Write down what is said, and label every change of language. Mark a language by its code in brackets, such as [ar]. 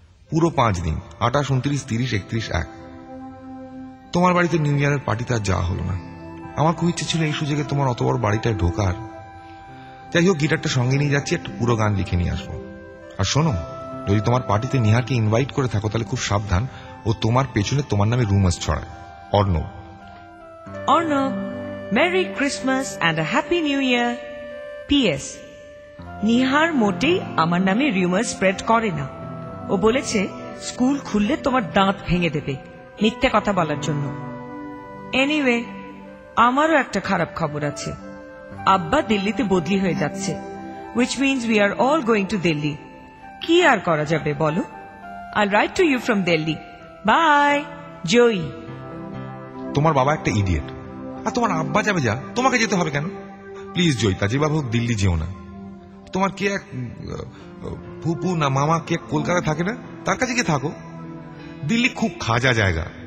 [bn] পুরো 5 দিন, 28, 29, 30, 31, 1। তোমার বাড়িতে নিউ ইয়ারের পার্টিতে আর যাওয়া হলো না। আমার খুব ইচ্ছে ছিল এই সুযোগে তোমার অত বড় বাড়িটায় ঢোকার। যাই হোক, গিটারটা সঙ্গে নিয়ে যাচ্ছি, একটা পুরো গান লিখে নিয়ে আসবো। আর শোনো, যদি তোমার পার্টিতে নিহারকে ইনভাইট করে থাকো তাহলে খুব সাবধান, ও তোমার পেছনে তোমার নামে রুমার্স ছড়ায়। Arnab. [en] Arnab, Merry Christmas and a Happy New Year. P.S. [bn] Nihar মোটেই আমার নামে রিউমার স্প্রেড করে না। ও বলেছে স্কুল খুললে তোমার দাঁত ভেঙে দেবে মিথ্যে কথা বলার জন্য। এনিওয়ে, আমারও একটা খারাপ খবর আছে। আব্বা দিল্লিতে বদলি হয়ে যাচ্ছে, [en] which means we are all going to Delhi. [bn] কি আর করা যাবে বলো? [en] I'll write to you from Delhi. Bye, Joey. [bn] তোমার বাবা একটা ইডিয়েট, আর তোমার আব্বা যাবে যা, তোমাকে যেতে হবে কেন? প্লিজ জয়িতা, যেভাবে হোক দিল্লি যেও না। তোমার কি এক ফুপু না মামা কি এক কলকাতা থাকে না, তার কাছে গিয়ে থাকো। দিল্লি খুব খাজা জায়গা।